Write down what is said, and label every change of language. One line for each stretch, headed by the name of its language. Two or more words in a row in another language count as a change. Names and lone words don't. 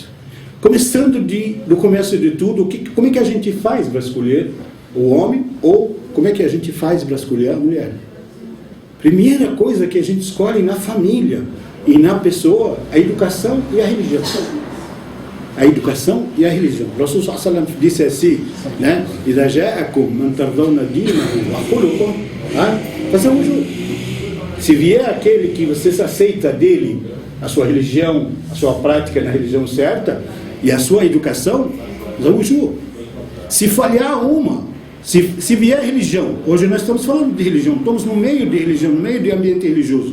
Portuguese: Começando do começo de tudo, como é que a gente faz para escolher o homem, ou como é que a gente faz para escolher a mulher? Primeira coisa que a gente escolhe na família e na pessoa, a educação e a religião. A educação e a religião. O Rasul
Arabic: صلى الله عليه وسلم
Portuguese: disse assim, né?
Arabic: إِذَا جَاءَكُمْ مَنْ تَرْضَوْنَ دِينَهُ وَخُلُقَهُ
Portuguese: façam junto. Se vier aquele que você se aceita dele, a sua religião, a sua prática na religião certa, e a sua educação, se falhar uma, se vier religião, hoje nós estamos falando de religião, estamos no meio de religião, no meio de ambiente religioso.